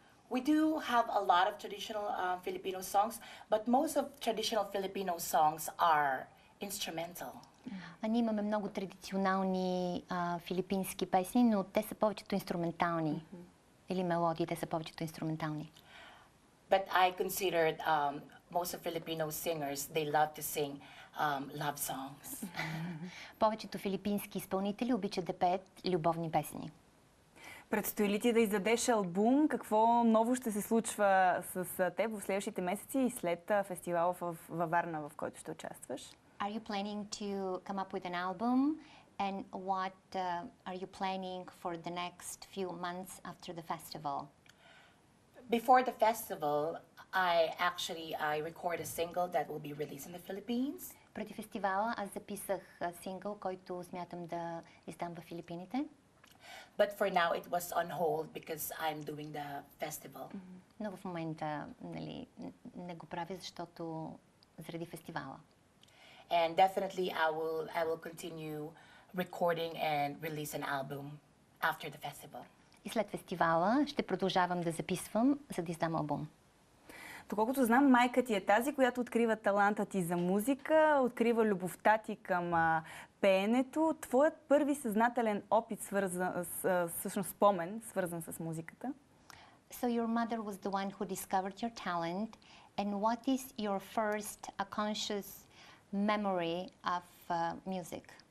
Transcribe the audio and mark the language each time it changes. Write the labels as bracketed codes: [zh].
[en] We do have a lot of traditional Filipino songs, but most of traditional Filipino songs are instrumental. [bg] Ние имаме много традиционални филипински песни, но те са повечето инструментални. Или мелодии, те са повечето инструментални. [en] But I considered most of Filipino singers, they love to sing love songs. [bg] Повечето филипински изпълнители обичат да пеят любовни песни. Предстои ли ти да издадеш албум? Какво ново ще се случва с теб в следващите месеци и след фестивала във Варна, в който ще участваш? [en] Are you planning to come up with an album? And what are you planning for the next few months after the festival? Before the festival, I record a single that will be released in the Philippines. [bg] Преди фестивала аз записах сингъл, който смятам да издам в Филипините. [en] But for now, it was on hold because I'm doing the festival. [bg] Но в момента не го правя, защото заради фестивала. [en] And definitely I will continue recording and release an album after the festival. [bg] И след фестивала ще продължавам да записвам, за да издам албум. Доколкото знам, майка ти е тази, която открива таланта ти за музика, открива любовта ти към пеенето. Твоят първи съзнателен опит, всъщност спомен, свързан с музиката? [en] So your mother was the one who discovered your talent, and what is your first conscious memory of music?